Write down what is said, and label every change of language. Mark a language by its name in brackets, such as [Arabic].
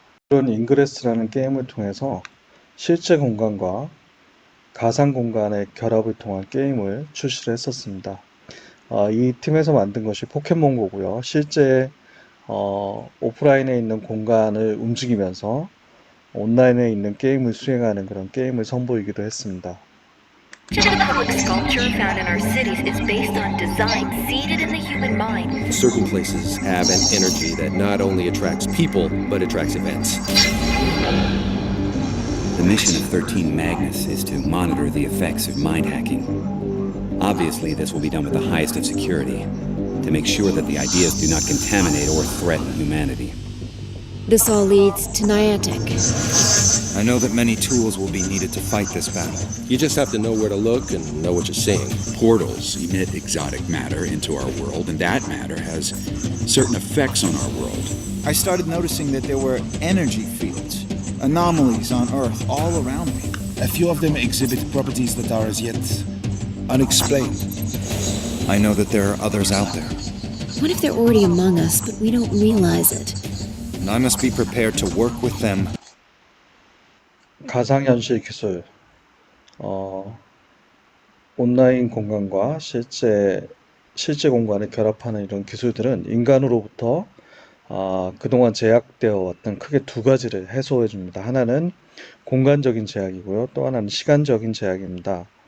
[Korean] 이런 인그레스라는 게임을 통해서 실제 공간과 가상 공간의 결합을 통한 게임을 출시를 했었습니다. 이 팀에서 만든 것이 포켓몬고고요. 실제 오프라인에 있는 공간을 움직이면서 온라인에 있는 게임을 수행하는 그런 게임을 선보이기도 했습니다. [English] Much of the public sculpture found in our cities is based on design seeded in the human mind. Certain places have an energy that not only attracts people, but attracts events. The mission of 13 Magnus is to monitor the effects of mind hacking. Obviously, this will be done with the highest of security, to make sure that the ideas do not contaminate or threaten humanity. This all leads to Niantic. I know that many tools will be needed to fight this battle. You just have to know where to look and know what you're seeing. Portals emit exotic matter into our world, and that matter has certain effects on our world. I started noticing that there were energy fields, anomalies on Earth all around me. A few of them exhibit properties that are as yet unexplained. I know that there are others out there, What if they're already among us, but we don't realize it? and I must be prepared to work with them. [Korean] 가상현실 기술, 온라인 공간과 실제 공간을 결합하는 이런 기술들은 인간으로부터 그동안 제약되어 왔던 크게 두 가지를 해소해 줍니다. 하나는 공간적인 제약이고요. 또 하나는 시간적인 제약입니다.